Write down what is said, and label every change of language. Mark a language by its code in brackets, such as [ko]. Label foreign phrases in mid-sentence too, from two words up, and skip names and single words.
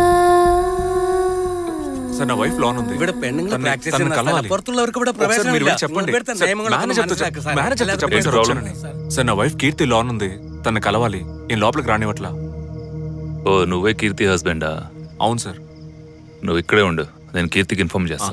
[te] సార్ నా వైఫ్ లోన్ ఉంది. [ml] ഇവിടെ പെണ്ണുങ്ങൾ പ്രാക്ടീസ് ചെയ്യുന്ന പുറത്തുള്ളവർക്ക് ഇവിടെ പ്രവേശനമില്ല. [te] సార్ నా వైఫ్ కీర్తి లోన్ ఉంది, తన కలవాలి. నేను లోపలికి రానివ్వట్లా. ఓ నువ్వే కీర్తి హస్బెండా? అవును సార్. నువ్వు ఇక్కడే ఉండు, నేను కీర్తికి ఇన్ఫార్మ్ చేస్తా.